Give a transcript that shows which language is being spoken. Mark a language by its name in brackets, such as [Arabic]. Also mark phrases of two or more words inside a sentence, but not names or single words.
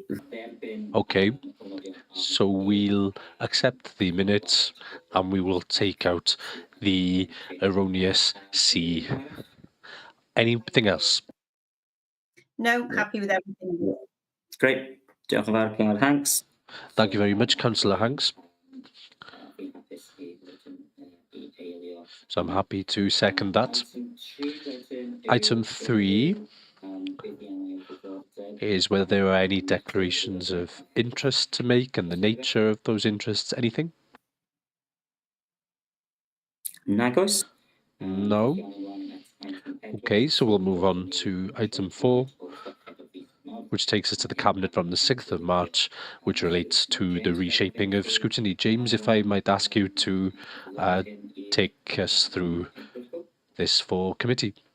[English] Okay, so we'll accept the minutes and we will take out the erroneous C. Anything else? No, happy with everything. Great. [Welsh] Diolch yn fawr, Cynghorydd Hanks. [English] Thank you very much, Councillor Hanks. So I'm happy to second that. Item 3 is whether there are any declarations of interest to make and the nature of those interests. Anything? [Welsh] Nag oes. [English] No. Okay, so we'll move on to item 4, which takes us to the Cabinet from the 6th of March, which relates to the reshaping of scrutiny. James, if I might ask you to take us through this for committee.